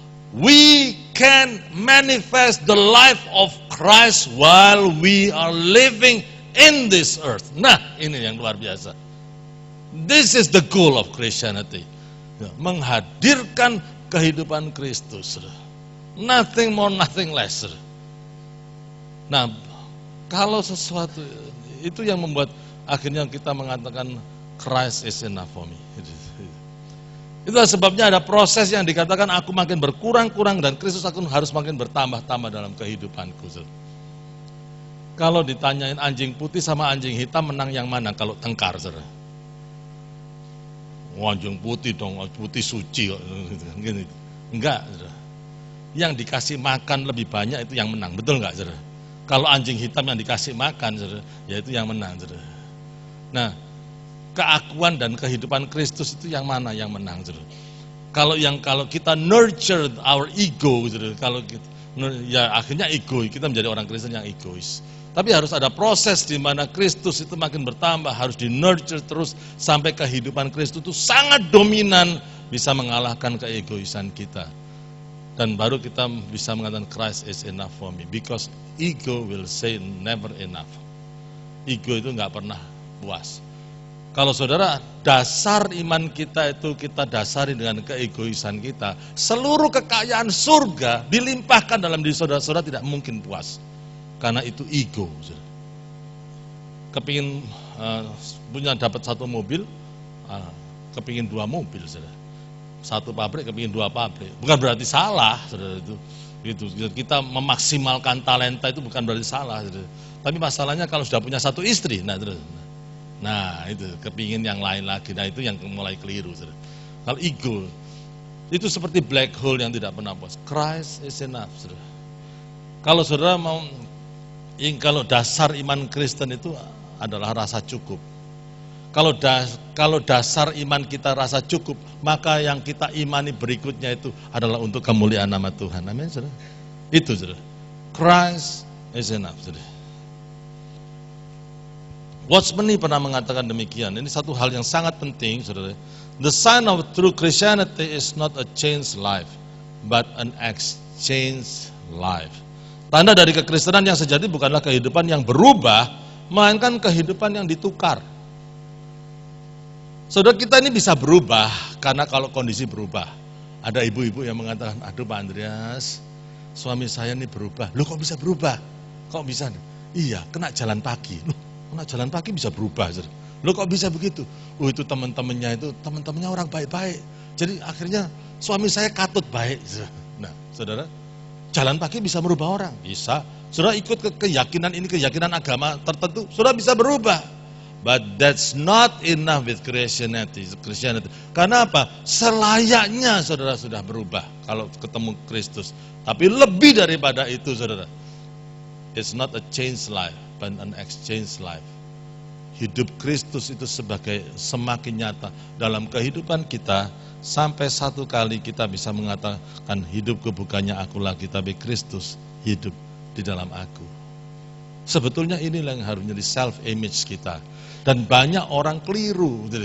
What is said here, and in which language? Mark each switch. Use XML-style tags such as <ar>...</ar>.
<en>We can manifest the life of Christ while we are living in this earth.</en> <id>Nah, ini yang luar biasa.</id> <en>This is the goal of Christianity.</en> <id>Menghadirkan kehidupan Kristus.</id> <en>Nothing more, nothing less.</en> <id>Nah, kalau sesuatu itu yang membuat akhirnya kita mengatakan</id> <en>Christ is enough for me.</en> <id>Itulah sebabnya ada proses yang dikatakan aku makin berkurang-kurang dan Kristus aku harus makin bertambah-tambah dalam kehidupanku. Kalau ditanyain anjing putih sama anjing hitam menang yang mana kalau tengkar? Anjing putih dong, putih suci. Enggak. Yang dikasih makan lebih banyak itu yang menang, betul enggak? Kalau anjing hitam yang dikasih makan, ya itu yang menang. Nah, keakuan dan kehidupan Kristus itu yang mana yang menang? Kalau kita</id> <en>nurture our ego,</en> <id>kalau kita, ya akhirnya ego, kita menjadi orang Kristen yang egois. Tapi harus ada proses di mana Kristus itu makin bertambah, harus di nurture terus sampai kehidupan Kristus itu sangat dominan, bisa mengalahkan keegoisan kita. Dan baru kita bisa mengatakan</id> <en>Christ is enough for me, because ego will say never enough.</en> <id>Ego itu nggak pernah puas. Kalau saudara, dasar iman kita itu kita dasari dengan keegoisan kita, seluruh kekayaan surga dilimpahkan dalam diri saudara-saudara tidak mungkin puas. Karena itu ego. Kepingin punya dapat satu mobil, kepingin 2 mobil, saudara. Satu pabrik kepingin 2 pabrik. Bukan berarti salah, saudara, itu. Kita memaksimalkan talenta itu bukan berarti salah, saudara. Tapi masalahnya kalau sudah punya 1 istri, nah itu kepingin yang lain lagi, nah itu yang mulai keliru. Saudara. Kalau ego itu seperti black hole yang tidak pernah puas.</id> <en>Christ is enough.</en> <id>Saudara. Kalau saudara mau, kalau dasar iman Kristen itu adalah rasa cukup. Kalau dasar iman kita rasa cukup, maka yang kita imani berikutnya itu adalah untuk kemuliaan nama Tuhan. Amin, saudara. Itu, saudara.</id> <en>Christ is enough,</en> <id>saudara. Watchman pernah mengatakan demikian. Ini satu hal yang sangat penting, saudara.</id> <en>The sign of true Christianity is not a changed life, but an exchanged life.</en> <id>Tanda dari kekristenan yang sejati bukanlah kehidupan yang berubah, melainkan kehidupan yang ditukar. Saudara, kita ini bisa berubah karena kalau kondisi berubah. Ada ibu-ibu yang mengatakan, aduh Pak Andreas, suami saya ini berubah. Loh, kok bisa berubah? Kok bisa? Iya, kena jalan pagi. Loh, kena jalan pagi bisa berubah. Loh, kok bisa begitu? Oh, itu teman-temannya orang baik-baik. Jadi akhirnya suami saya katut baik. Nah, saudara, jalan pagi bisa merubah orang? Bisa. Saudara ikut ke keyakinan ini, keyakinan agama tertentu, saudara bisa berubah.</id> <en>But that's not enough with Christianity.</en> <id>Karena apa? Selayaknya saudara sudah berubah kalau ketemu Kristus. Tapi lebih daripada itu, saudara.</id> <en>It's not a changed life, but an exchanged life.</en> <id>Hidup Kristus itu sebagai semakin nyata dalam kehidupan kita, sampai satu kali kita bisa mengatakan hidupku bukannya aku lagi, tapi Kristus hidup di dalam aku. Sebetulnya inilah yang harus menjadi self-image kita. Dan banyak orang keliru.</id>